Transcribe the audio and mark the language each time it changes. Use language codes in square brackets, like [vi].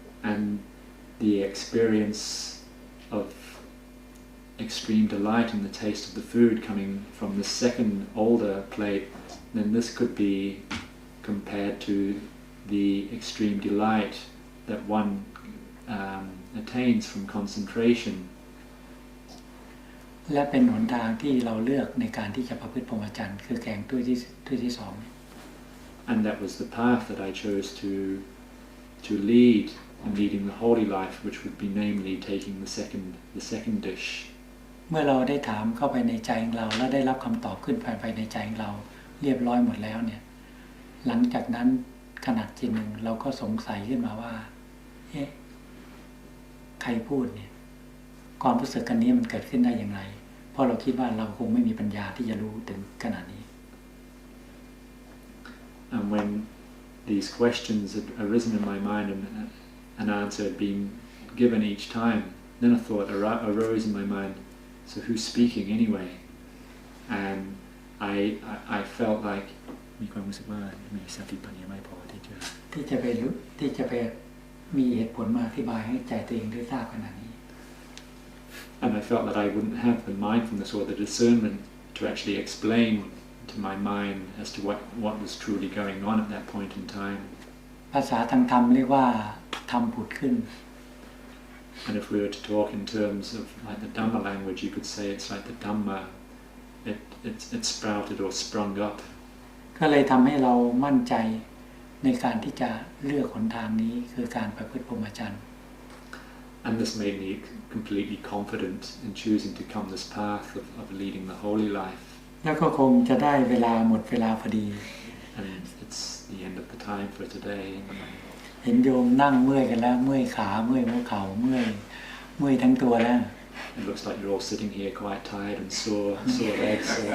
[en] And the experience of extreme delight in the taste of the food coming from the second older plate, then this could be compared to the extreme delight that one attains from concentration. [th] และเป็นหนทางที่เราเลือกในการที่จะประพฤติพรหมจรรย์คือแกงถ้วยที่2 [en] And that was the path that I chose to lead in leading the holy life, which would be namely taking the second dish. [th] เมื่อเราได้ถามเข้าไปในใจของเราและได้รับคำตอบขึ้นภายในใจของเราเรียบร้อยหมดแล้วเนี่ยหลังจากนั้นขณะจิตหนึ่งเราก็สงสัยขึ้นมาว่าใครพูดเนี่ยความรู้สึกกันนี้มันเกิดขึ้นได้อย่างไรเพราะเราคิดว่าเราคงไม่มีปัญญาที่จะรู้ถึงขนาดนี้ [en] And when these questions had arisen in my mind and an answer had been given each time, then a thought arose in my mind, so who's speaking anyway? And I felt like [th] มีความรู้สึกว่ามีสติปัญญาไม่พอที่จะ ไปมีเหตุผลมาอธิบายให้ใจตัวเองได้ทราบขนาดนี้ [en] And I felt that I wouldn't have the mindfulness or the discernment to actually explain to my mind as to what was truly going on at that point in time. [th] ภาษาทางธรรมเรียกว่าธรรมผุดขึ้น [en] And if we were to talk in terms of like the Dhamma language, you could say it's like the Dhamma, it sprouted or sprung up. [th] ก็เลยทำให้เรามั่นใจในการที่จะเลือกหนทางนี้คือการประพฤติพรหมจรรย์ [en] And this made me completely confident in choosing to come this path of leading the holy life. [th] แล้วก็คงจะได้เวลาหมดเวลาพอดี [en] And it's the end of the time for today. [th] เห็นโยมนั่งเมื่อยกันแล้วเมื่อยขาเมื่อยหัวเข่าเมื่อยทั้งตัวแล้ว [en] It looks like you're all sitting here quite tired and sore legs.